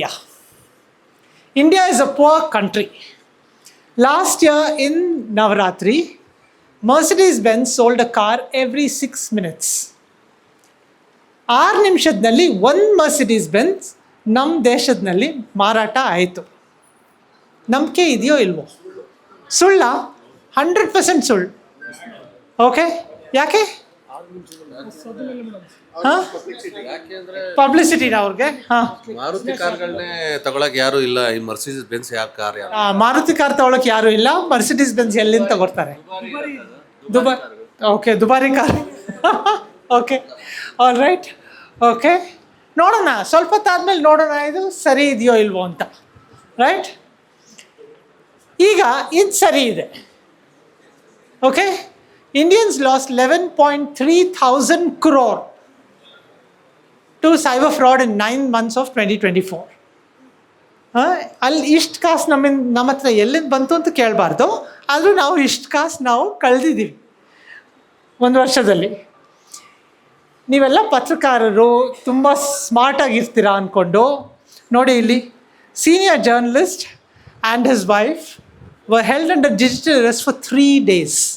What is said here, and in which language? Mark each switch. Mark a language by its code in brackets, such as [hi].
[en] Yeah, India is a poor country. Last year in Navaratri, Mercedes-Benz sold a car every 6 minutes. [kn] 6 ನಿಮಿಷದಲ್ಲಿ ಒಂದು Mercedes-Benz ನಮ್ಮ ದೇಶದಲ್ಲಿ ಮಾರಾಟ ಆಯಿತು. ನಂಬಿಕೆ ಇದೆಯೋ ಇಲ್ವೋ? ಸುಳ್ಳ? 100% ಸುಳ್ಳು. ಓಕೆ, ಯಾಕೆ? ಹಾಂ, ಪಬ್ಲಿಸಿಟಿನ ಅವ್ರಿಗೆ. ಹಾಂ, ಮಾರುತಿ ಕಾರ್ಗಳನ್ನೇ ತಗೊಳಕ್ ಯಾರು ಇಲ್ಲ, ಈ ಮರ್ಸಿಡಿಸ್ ಬೆನ್ಸ್ ಯಾವ ಕಾರ್ ಯಾರು? ಮಾರುತಿ ಕಾರ್ ತಗೊಳಕ್ಕೆ ಯಾರು ಇಲ್ಲ, ಮರ್ಸಿಡೀಸ್ ಬೆನ್ಸ್ ಎಲ್ಲಿಂದ ತಗೊಳ್ತಾರೆ? ದುಬಾರಿ. ಓಕೆ, ದುಬಾರಿ car. Okay, all right. Okay, ನೋಡೋಣ, ಸ್ವಲ್ಪ ಹೊತ್ತಾದ್ಮೇಲೆ ನೋಡೋಣ ಇದು ಸರಿ ಇದೆಯೋ ಇಲ್ವೋ ಅಂತ. ರೈಟ್, ಈಗ ಇದು ಸರಿ ಇದೆ. [en] Okay, Indians lost 11.3 crore to cyber fraud in 9 months of 2024. [kn] ಅಲ್ಲಿ ಇಷ್ಟು ಕಾಸು ನಮ್ಮ ಹತ್ರ ಎಲ್ಲಿಂದ ಬಂತು ಅಂತ ಕೇಳಬಾರ್ದು, ಆದರೂ ನಾವು ಇಷ್ಟು ಕಾಸು ನಾವು ಕಳೆದಿದ್ದೀವಿ ಒಂದು ವರ್ಷದಲ್ಲಿ. ನೀವೆಲ್ಲ ಪತ್ರಕಾರರು ತುಂಬ ಸ್ಮಾರ್ಟಾಗಿರ್ತೀರಾ ಅಂದ್ಕೊಂಡು ನೋಡಿ, ಇಲ್ಲಿ [en] Senior journalist and his wife were held under digital arrest for 3 days.